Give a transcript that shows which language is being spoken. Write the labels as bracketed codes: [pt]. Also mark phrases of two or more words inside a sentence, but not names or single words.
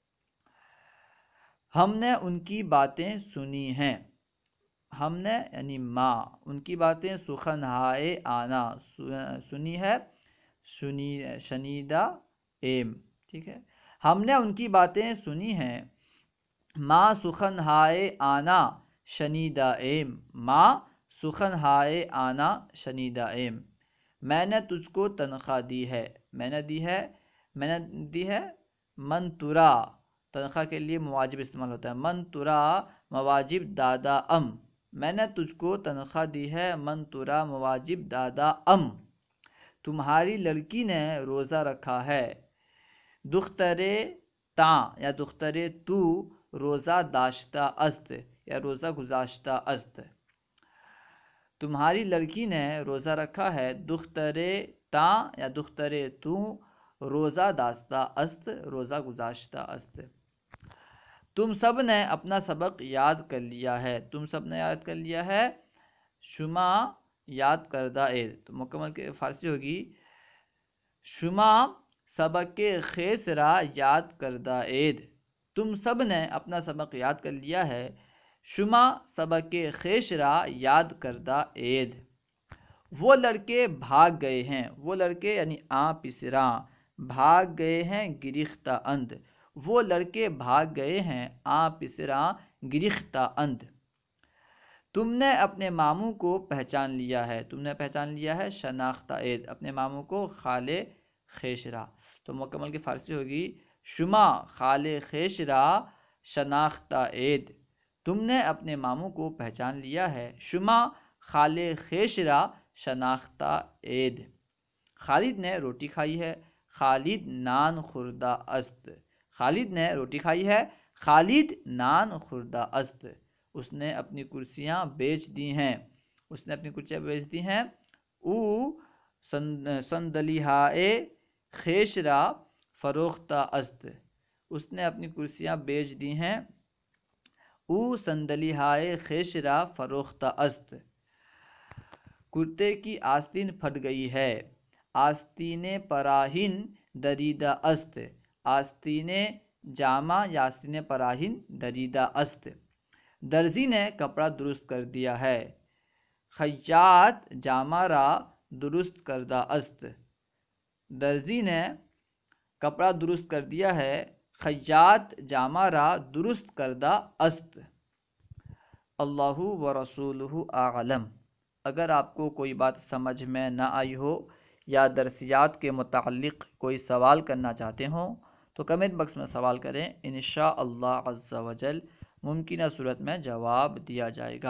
[ur] ہم نے ان کی باتیں سنی ہیں۔ ہم نے یعنی ما، ان کی باتیں [fa] سخن ہائے آنا، [ur] سنی ہے، [fa] شنیدہ ایم، [ur] ٹھیک ہے۔ ہم نے ان کی باتیں سنی ہیں۔ [fa] ما سخن ہائے آنا شنیدہ ایم، ما سخن ہائے آنا شنیدہ ایم۔ [ur] میں نے تجھ کو تنخواہ دی ہے۔ میں نے دی ہے [fa] من ترا، [ur] تنخواہ کے لیے مواجب استعمال ہوتا ہے۔ [fa] من ترا مواجب دادا ام، [ur] میں نے تجھ کو تنخواہ دی ہے، [fa] من ترا مواجب دادا ام۔ [ur] تمہاری لڑکی نے روزہ رکھا ہے۔ [fa] دخترے تاں یا دخترے تو روزہ داشتہ است یا روزہ گزاشتہ است۔ [ur] تمہاری لڑکی نے روزہ رکھا ہے۔ [fa] دخترے تاں یا دخترے تو روزہ داشتہ است، روزہ گزاشتہ است۔ [ur] تم سب نے اپنا سبق یاد کر لیا ہے۔ تم سب نے یاد کر لیا ہے، [fa] شما یاد کردہ اید، [ur] تو مکمل کے فارسی ہوگی [fa] شما سبق خویش را یاد کردہ اید۔ [ur] تم سب نے اپنا سبق یاد کر لیا ہے، [fa] شما سبق خویش را یاد کردہ اید۔ [ur] وہ لڑکے بھاگ گئے ہیں۔ وہ لڑکے یعنی پسراں، بھاگ گئے ہیں [fa] گریختہ اند۔ [ur] وہ لڑکے بھاگ گئے ہیں [fa] پسراں گریختہ اند۔ [ur] تم نے اپنے ماموں کو پہچان لیا ہے۔ تم نے پہچان لیا ہے، [fa] شناختہ اید، [ur] اپنے ماموں کو [fa] خال خویش را، [ur] تو مکمل کی فارسی ہوگی [fa] شما خال خویش را شناختہ اید، [ur] تم نے اپنے ماموں کو پہچان لیا ہے، [fa] شما خال خویش را شناختہ عید۔ [ur] خالد نے روٹی کھائی ہے، [fa] خالد نان خوردہ است۔ [ur] خالد نے روٹی کھائی ہے، [fa] خالد نان خوردہ است۔ [ur] اس نے اپنی کرسیاں بیچ دی ہیں، اس نے اپنی کرسیاں بیچ دی ہیں۔ [fa] او صندلیہائے خویش را فروختہ است۔ [ur] اس نے اپنی کرسیاں بیچ دی ہیں۔ [fa] او صندلیہائے خویش را فروختہ است۔ [ur] کرتے کی آستین پھٹ گئی ہے، [fa] آستین پراہین دریدہ است۔ آستین جامہ یا آستین پراہین دریدہ است۔ [ur] درزی نے کپڑا درست کر دیا ہے، [fa] خیاط جامہ را درست کردہ است۔ [ur] درزی نے کپڑا درست کر دیا ہے، [fa] خیاط جامہ را درست کردہ است۔ [ar] اللہ و رسولہ اعلم۔ [ur] اگر آپ کو کوئی بات سمجھ میں نہ آئی ہو یا درسیات کے متعلق کوئی سوال کرنا چاہتے ہوں تو [en] comment box [ur] میں سوال کریں، انشاءاللہ [ar] عز و جل [ur] ممکنہ صورت میں جواب دیا جائے گا۔